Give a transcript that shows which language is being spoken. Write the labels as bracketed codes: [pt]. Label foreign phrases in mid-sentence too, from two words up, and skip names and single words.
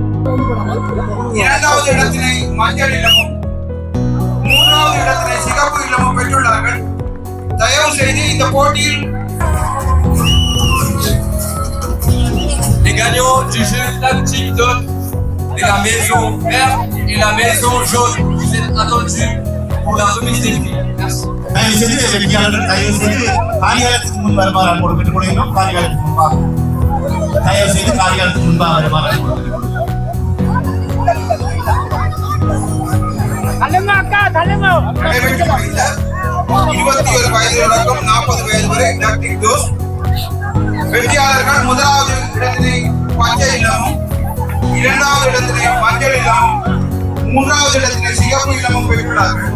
[ta] இரண்டாவது இடத்தினை மஞ்சள் இல்லமும் மூன்றாவது இடத்தினை சிகப்பு இல்லமும் பெற்றுள்ளார்கள். தயவு செய்து இந்த போட்டியில் [fr] Les gagnants du jeu Tag TikTok et la maison verte et la maison jaune. Vous êtes attendus pour la remise des prix. Merci. [ta] தயவு செய்து வெற்றியாளர்கள் தயவு செய்து காரியாலயத்துக்கு முன் வருமாறு அன்போடு கேட்டுக்கொள்கிறோம். காரியாலயத்துக்கு முன்பாக தயவு செய்து காரியாலயத்துக்கு முன்பாக வருமாறு அன்போடு கேட்டுக்கொள்கிறோம். நடைபெற்று முடிந்த 21 வயது தொடக்கம் 40 வயது வரை டாக்டிக் டோஸ் வெற்றியாளர்கள் முதலாவது இடத்தினை பச்சை இல்லமும் இரண்டாவது இடத்தினை மஞ்சள் இல்லமும் மூன்றாவது இடத்தினை சிகப்பு இல்லமும் பெற்றுள்ளார்கள்.